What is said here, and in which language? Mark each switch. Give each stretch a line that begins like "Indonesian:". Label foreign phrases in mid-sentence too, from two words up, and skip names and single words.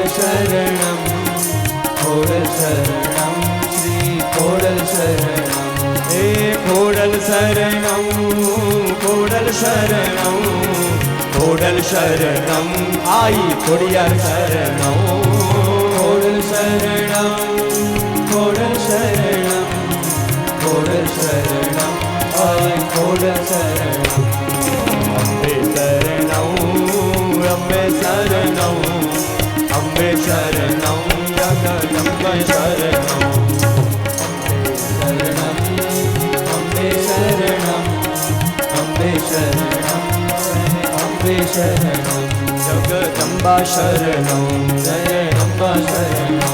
Sanskrit: शरणम् खोडल शरणम् श्री खोडल शरणम् हे खोडल शरणम् खोडल शरणम् खोडल शरणम् आई खोडियार शरणम् खोडल शरणम् खोडल ખોડલ શરણમ, આઈ ખોડલ શરણમ. અંબે શરણમ, અંબે શરણમ, અંબે શરણમ, જગદંબે શરણમ. અંબે શરણમ, અંબે શરણમ, અંબે શરણમ, જગદંબા શરણમ, જગદંબા શરણમ.